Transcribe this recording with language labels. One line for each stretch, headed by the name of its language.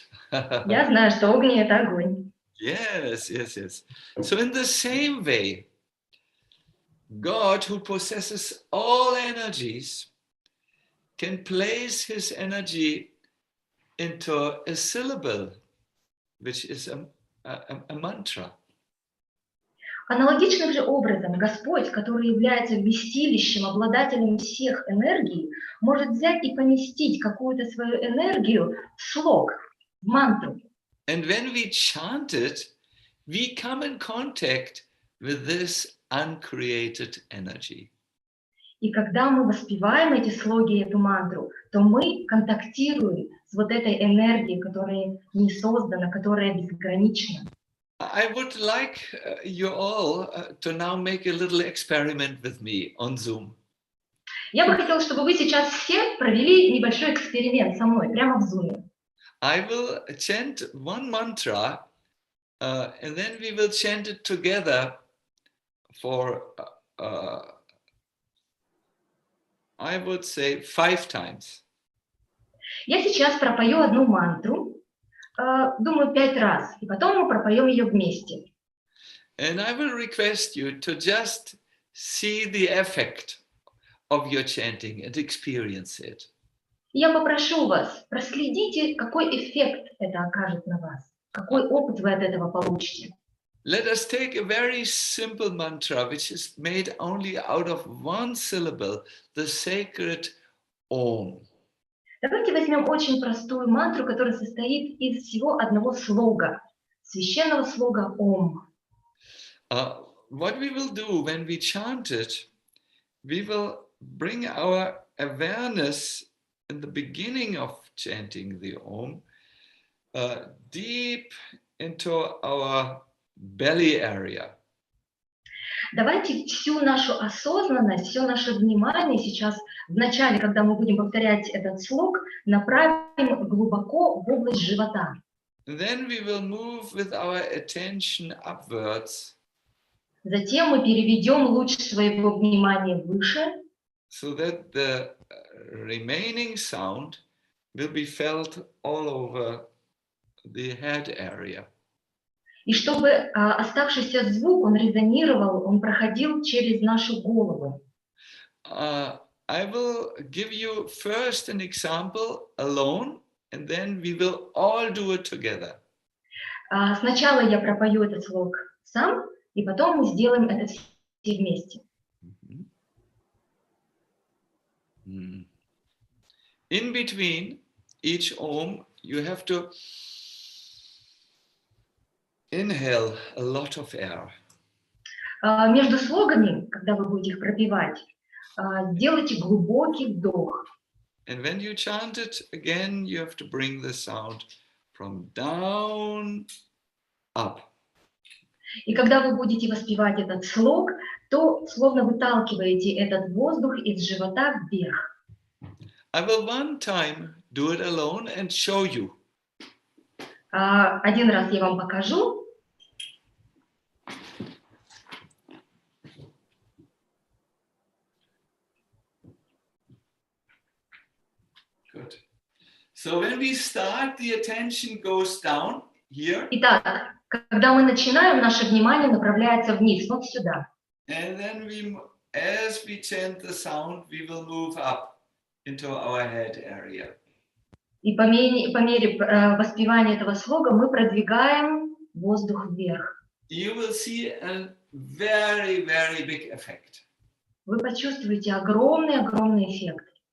Russian: Я знаю, что огонь — это огонь.
English: Yes. So in the same way, God, who possesses all energies, can place his energy into a syllable, which is a mantra.
Russian: Аналогичным же образом Господь, который является вместилищем, обладателем всех энергий, может взять и поместить какую-то свою энергию в слог, в мантру.
English: And when we chant it, we come in contact with this uncreated energy.
Russian: И когда мы воспеваем эти слоги, эту мантру, то мы контактируем с вот этой энергией, которая не создана, которая безгранична.
English: I would like you all to now make a little experiment with me on Zoom.
Russian: Я бы хотела, чтобы вы сейчас все провели небольшой эксперимент со мной, прямо в Zoom.
English: I will chant one mantra, and then we will chant it together for, I would say, 5 times.
Russian: Я сейчас пропою одну мантру, думаю, 5 раз, и потом мы пропоем ее вместе.
English: And I will request you to just see the effect of your chanting and experience it.
Russian: Я попрошу вас, проследите, какой эффект это окажет на вас, какой опыт вы от этого получите.
English: Let us take a very simple mantra, which is made only out of one syllable, the sacred Om.
Russian: Давайте возьмем очень простую мантру, которая состоит из всего одного слога, священного слога Ом.
English: What we will do when we chant it, we will bring our awareness in the beginning of chanting the Om deep into our belly area.
Russian: Давайте всю нашу осознанность, все наше внимание сейчас, в начале, когда мы будем повторять этот слог, направим глубоко в область живота.
English: Then we will move with our attention upwards.
Russian: Затем мы переведем луч своего внимания выше,
English: So that the remaining sound will be felt all over the head area.
Russian: и чтобы оставшийся звук, он резонировал, он проходил через нашу голову.
English: I will give you first an example alone, and then we will all do it together.
Russian: Сначала я пропою этот слог сам, и потом мы сделаем это все вместе.
English: In between each Om, you have to inhale a lot of air.
Russian: Между слогами, когда вы будете их пропевать, сделайте глубокий вдох.
English: And when you chant it again, you have to bring the sound from down up.
Russian: И когда вы будете воспевать этот слог, то словно выталкиваете этот воздух из живота вверх.
English: I will one time do it alone and show you.
Russian: Один раз я вам покажу.
English: Good. So when we start, the attention goes down here.
Russian: Итак, когда мы начинаем, наше внимание направляется вниз, вот сюда.
English: And then as we chant the sound, we will move up into our head area.
Russian: И по мере воспевания этого слога мы продвигаем воздух вверх.
English: You will see a very, very big effect.
Russian: Вы почувствуете огромный эффект.